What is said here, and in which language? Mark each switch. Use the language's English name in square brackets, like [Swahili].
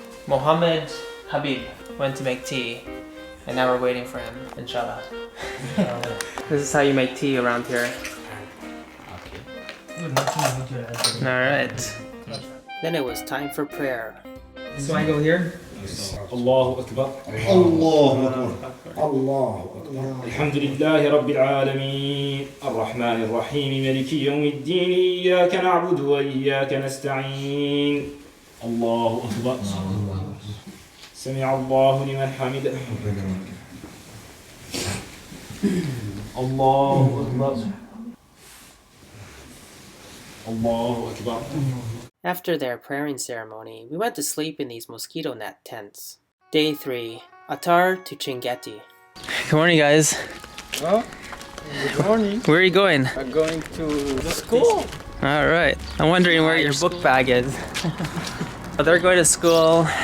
[English] Mohammed Habib went to make tea. And now we're waiting for him, inshallah. This is how you make tea around here. Alright. Then it was time for prayer. So I go here? [Arabic] الله أكبر الله أكبر الله أكبر الحمد لله رب العالمين الرحمن الرحيم مالك يوم الدين إياك نعبد وإياك نستعين الله أكبر سمع الله لمن حمده الله أكبر الله أكبر. [English] After their praying ceremony, we went to sleep in these mosquito net tents. Day 3. Atar to Chinguetti. Good morning, guys. Well, good morning. Where are you going? I'm going to school. Alright. I'm wondering where your book bag is. They're going to school.